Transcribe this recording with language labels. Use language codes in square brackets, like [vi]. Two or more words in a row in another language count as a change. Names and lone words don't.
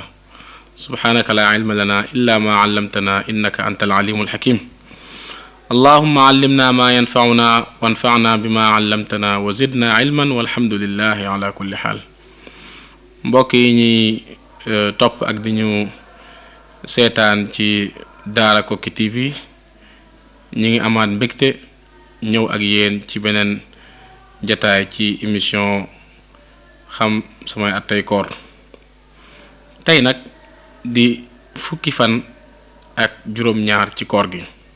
[ar] سبحانك لا علم لنا إلا ما علمتنا إنك أنت العليم الحكيم اللهم علمنا ما ينفعنا وانفعنا بما علمتنا وزدنا علما والحمد لله على كل حال [wo] mbokk yi ñi topp ak di ñu seetaan ci Daara Koki TV ñi ngi amaat mbégte ñëw ak yéen ci beneen jataay ci émission xam samay attay koor tey nag di fukki fan ak juróom-ñaar ci koor gi